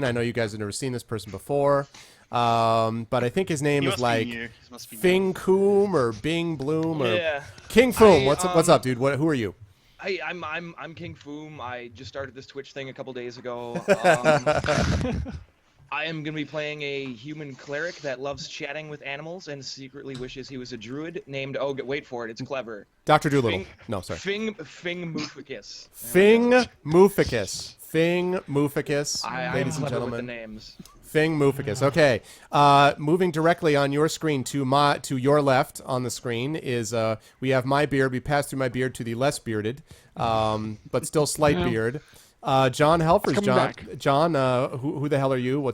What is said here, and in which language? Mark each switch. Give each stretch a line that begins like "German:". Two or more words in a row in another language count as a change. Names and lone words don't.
English: I know you guys have never seen this person before. But I think his name is like Fing Koom or Bing Bloom or King Foom. What's up, dude? Who are you? I'm King Foom. I just started this Twitch thing a couple days ago. I am gonna be playing a human cleric that loves chatting with animals and secretly wishes he was a druid named. Oh, wait for it. It's clever. Dr. Doolittle. Fing- No, sorry. Fing Muficus. Fing Muficus. Fing Muficus, I'm ladies and clever with the gentlemen. names. Fing Muficus. Okay. Moving directly on your screen to your left on the screen is we have my beard. We pass through my beard to the less bearded, but still slight Yeah. beard. John Helfers. coming John. back. John. Who the hell are you?